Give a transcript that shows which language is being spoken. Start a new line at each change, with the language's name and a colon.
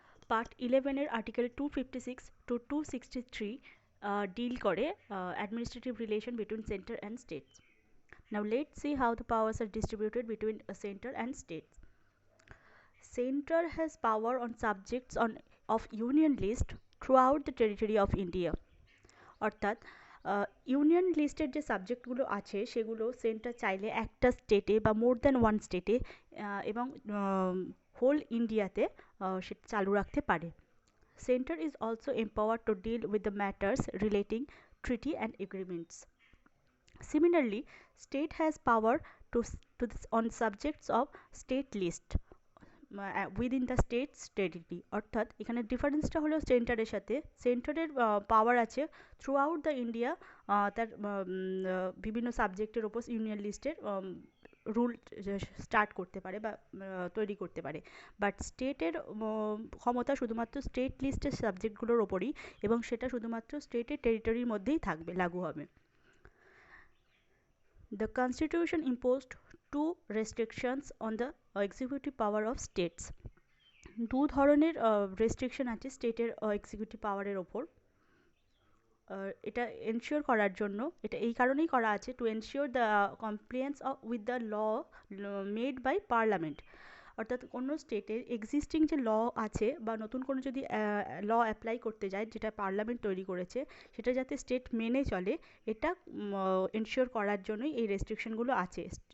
English: Part 11 এর Article 256 to 263 deal করে administrative relation between center and states. Now let's see how the powers are distributed between a center and states. Center has power on subjects of union list throughout the territory of India.
Bangla: অর্থাৎ union লিস্টের যে সাবজেক্টগুলো আছে সেগুলো centre চাইলে একটা স্টেটে বা
English: more than one স্টেটে
Bangla: এবং হোল ইন্ডিয়াতে সেটা চালু রাখতে পারে।
English: Centre is also empowered to deal with the matters relating treaty and agreements. Similarly, state has power on subjects of state list within the states territory.
Bangla: অর্থাৎ এখানে ডিফারেন্সটা হলো সেন্টারের সাথে সেন্টারের পাওয়ার আছে
English: throughout the India
Bangla: তার বিভিন্ন সাবজেক্টের ওপর ইউনিয়ন লিস্টের রুল স্টার্ট করতে পারে বা তৈরি করতে পারে, বাট স্টেটের ক্ষমতা শুধুমাত্র স্টেট লিস্টের সাবজেক্টগুলোর ওপরই এবং সেটা শুধুমাত্র স্টেটের টেরিটরির মধ্যেই থাকবে, লাগু হবে।
English: The Constitution imposed two restrictions on the executive power of states.
Bangla: দু ধরনের রেস্ট্রিকশন আছে স্টেটের এক্সিকিউটিভ পাওয়ারের ওপর। এটা এনশিওর করার জন্য, এটা এই কারণেই করা আছে
English: To ensure the compliance with the law made by parliament.
Bangla: অর্থাৎ কোনো স্টেটের এক্সিস্টিং যে ল আছে বা নতুন কোনো যদি ল অ্যাপ্লাই করতে যায় যেটা পার্লামেন্ট তৈরি করেছে সেটা যাতে স্টেট মেনে চলে, এটা এনশিওর করার জন্যই এই রেস্ট্রিকশনগুলো আছে।